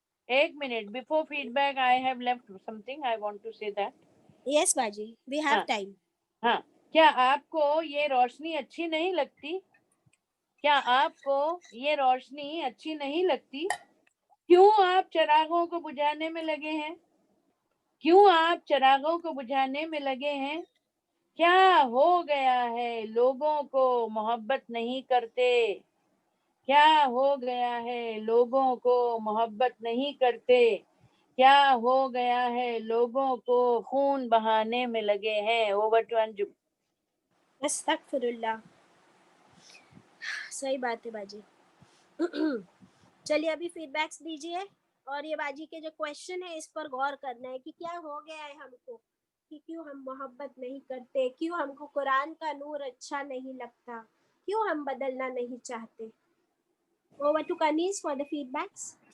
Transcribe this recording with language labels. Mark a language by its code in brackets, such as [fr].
[ur] ایک minute [en] before feedback I have left something I want to say that. Yes باجی we have time. [ur] ہاں, کیا آپ کو یہ روشنی اچھی نہیں لگتی؟ کیا آپ کو یہ روشنی اچھی نہیں لگتی؟ کیوں آپ چراغوں کو بجھانے میں لگے ہیں؟ کیوں آپ چراغوں کو بجھانے میں لگے ہیں؟ کیا ہو گیا ہے لوگوں کو محبت نہیں کرتے؟ کیا ہو گیا ہے لوگوں کو محبت نہیں کرتے؟ کیا ہو گیا ہے لوگوں کو خون بہانے میں لگے ہیں؟ [en] over to [ur] انجم. استغفر اللہ. صحیح بات ہے باجی. چلیے ابھی فیڈ بیکس دیجیے, اور یہ باجی کے جو کویشچن ہے اس پر غور کرنا ہے کہ کیا ہو گیا ہے ہم کو, کہ کیوں ہم محبت نہیں کرتے, کیوں ہم کو قرآن کا نور اچھا نہیں لگتا, کیوں ہم بدلنا نہیں چاہتے. [en] Over to Kanis for the feedbacks.